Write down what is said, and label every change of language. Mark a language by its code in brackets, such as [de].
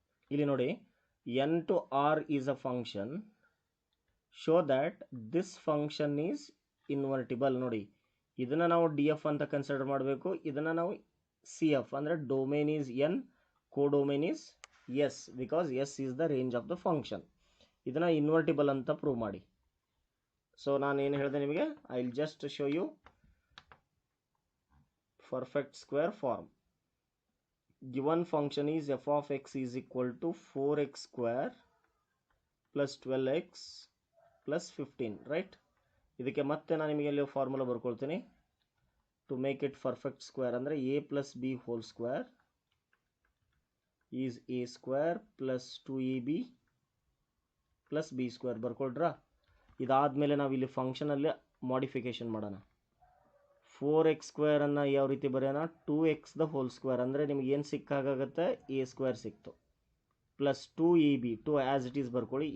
[kn] ಇಲ್ಲಿ ನೋಡಿ, [en] n to r is a function. Show that this function is invertible. [kn] ನೋಡಿ, ಇದನ್ನು ನಾವು df ಅಂತ ಕನ್ಸಿಡರ್ ಮಾಡಬೇಕು. ಇದನ್ನು ನಾವು cf ಅಂದರೆ [en] Domain is n, codomain is s, because s is the range of the function. [kn] ಇದನ್ನು ಇನ್ವರ್ಟಿಬಲ್ ಅಂತ ಪ್ರೂವ್ ಮಾಡಿ. ಸೊ ನಾನು ಏನು ಹೇಳಿದೆ ನಿಮಗೆ, [en] I will just show you perfect square form. Given function is f of x is equal to 4x square plus 12x plus 15, right? [kn] ಇದಕ್ಕೆ ಮತ್ತೆ ನಾನು ನಿಮಗೆ ಇಲ್ಲಿ formula ಬರ್ಕೊಳ್ತೀನಿ. [en] to make it perfect square [kn] ಅಂದರೆ a plus B whole square is a square plus 2ab plus B square ಬರ್ಕೊಳ್ರಾ. ಇದಾದಮೇಲೆ ನಾವು ಇಲ್ಲಿ ಫಂಕ್ಷನಲ್ಲಿ modification ಮಾಡೋಣ. 4x ಸ್ಕ್ವೇರನ್ನು ಯಾವ ರೀತಿ ಬರೆಯೋಣ, 2x ದ ಹೋಲ್ ಸ್ಕ್ವೇರ್ ಅಂದರೆ ನಿಮ್ಗೆ ಏನು ಸಿಕ್ಕಾಗುತ್ತೆ, a ಸ್ಕ್ವೇರ್ ಸಿಕ್ತು, plus 2ab, 2 as it is ಬರ್ಕೊಳ್ಳಿ.